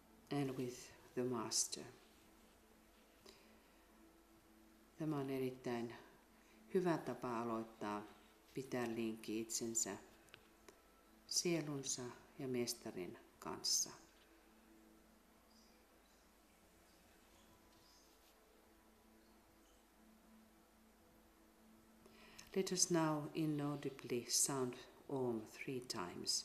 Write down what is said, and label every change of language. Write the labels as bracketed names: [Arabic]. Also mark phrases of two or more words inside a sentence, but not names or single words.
[English] and with the Master. [Finnish] Tämä on erittäin hyvä tapa aloittaa pitää linkki itsensä, sielunsa ja mestarin kanssa. [English] Let us now inaudibly sound Om 3 times.